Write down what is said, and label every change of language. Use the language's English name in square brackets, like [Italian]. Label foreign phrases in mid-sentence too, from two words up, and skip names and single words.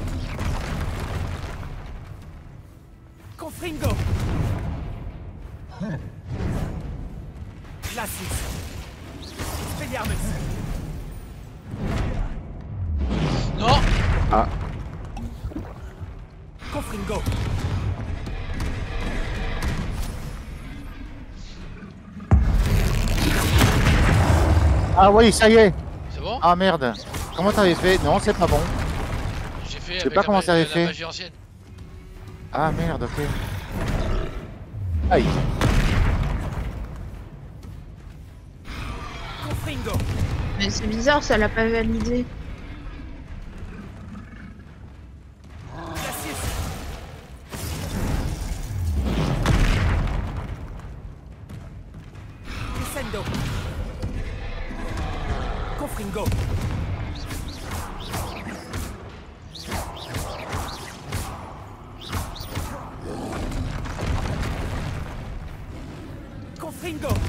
[French] Confringo. Glacis. Expelliarmus. Non. Ah. Confringo. Ah oui, ça y est. C'est bon? Ah merde. Comment t'avais fait? Non, c'est pas bon. J'ai fait Je sais avec pas comment ça avait la fait. magie ancienne. Ah merde, ok. Aïe. Confringo. Mais c'est bizarre, ça l'a pas validé. Glacis. Descendo. Confringo. Confringo.